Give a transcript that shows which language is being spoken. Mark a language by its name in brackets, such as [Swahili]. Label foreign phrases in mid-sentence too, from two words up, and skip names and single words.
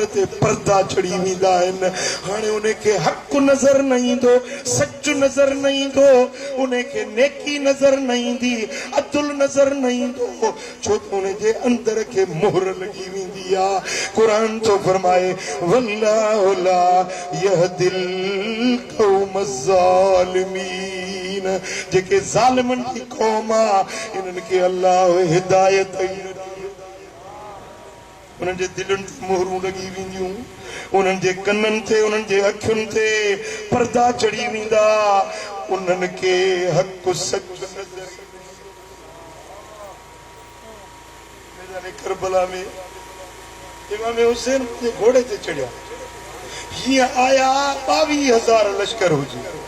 [Sindhi] ते पर्दा चढ़ी वेंदा आहिनि हाणे उन खे हक़ नज़र न ईंदो सच नज़र न ईंदो उन खे नेकी नज़र न ईंदी अदुल नज़र न ईंदो छो त उन जे अंदर खे मोहर लॻी वेंदी आहे क़ुरान थो फरमाए [Arabic] والله لا يهدي القوم الظالمين [Sindhi] जेके ज़ालिमन जी क़ौम आहे इन्हनि खे अल्लाह हिदायत उन्हनि जे दिलनि ते मोहरूं लॻी वेंदियूं उन्हनि जे कननि ते उन्हनि जे अखियुनि ते पर्दा चढ़ी वेंदा उन्हनि खे हक़ सच नज़र करबला में इमाम हुसैन जे घोड़े ते चढ़िया हीअं आया 22,000 लश्कर हुजे